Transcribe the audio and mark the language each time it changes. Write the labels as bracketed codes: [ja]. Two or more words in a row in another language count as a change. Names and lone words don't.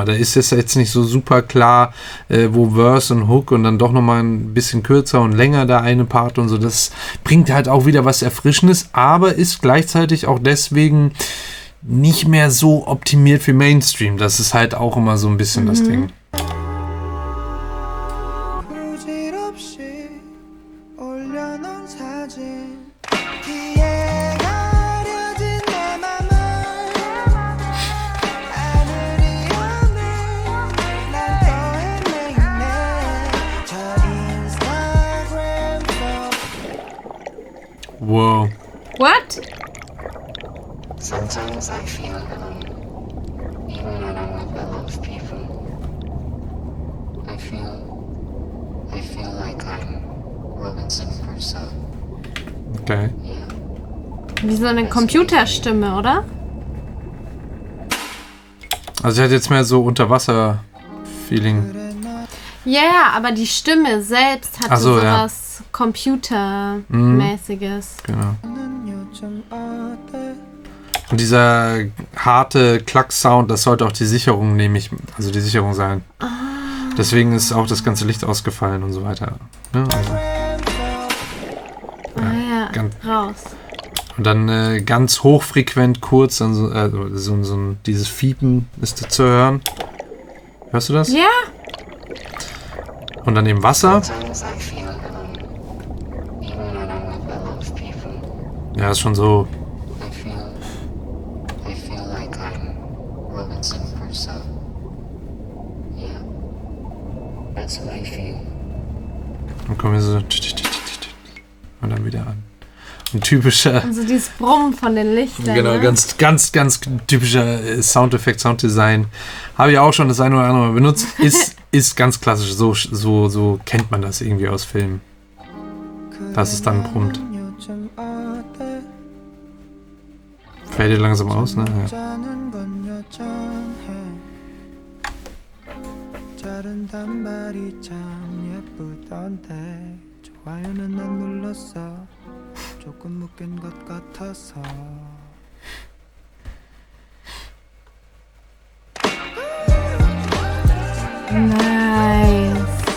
[de] Da ist es jetzt nicht so super klar, wo Verse und Hook und dann doch nochmal ein bisschen kürzer und länger der eine Part und so. Das bringt halt auch wieder was Erfrischendes, aber ist gleichzeitig auch deswegen nicht mehr so optimiert für Mainstream. Das ist halt auch immer so ein bisschen das Ding. [ko] 부질없이 올려놓은 사진 귀에 가려진 내 맘을 하늘이 오늘 난 또 헤매이네 저 인스타그램 속 Wow. [en] What? Sometimes I feel alone, even when I'm with a lot of people. I feel like I'm Robinson Crusoe. Okay. [de] Wie so eine Computerstimme, oder? Also ich hatte jetzt mehr so Unterwasser-Feeling. Ja, aber die Stimme selbst hatte Ach so, ja. sowas Computermäßiges. Genau. [ko] 요즘 어때 [de] Und dieser harte Klack-Sound, das sollte auch die Sicherung, also die Sicherung sein. Deswegen ist auch das ganze Licht ausgefallen und so weiter. Ne? Also, Ja, ganz- raus. und dann ganz hochfrequent kurz, dann dieses Fiepen ist da zu hören. Hörst du das? Ja, Und dann eben Wasser. [en] Sometimes I feel alone, even when I'm with a lot of people. [de] Ja, ist schon so. [en] I feel like I'm Robinson Crusoe. Yeah, that's what I feel. [de] Dann kommen wir so. Und dann wieder an. Ein typischer. also dieses Brummen von den Lichtern. Genau, ne? ganz typischer Soundeffekt, Sounddesign. Habe ich auch schon das eine oder andere Mal benutzt. Ist ganz klassisch. So kennt man das irgendwie aus Filmen. Das ist dann brummt. [ko] 요즘 어때 [de] Fällt dir langsam aus, ne? Ja. [ko] 자는 건 여전해 자른 단발이 참 예쁘던데 좋아요는 안 눌렀어 조금 묶인 것 같아서 [en] Nice.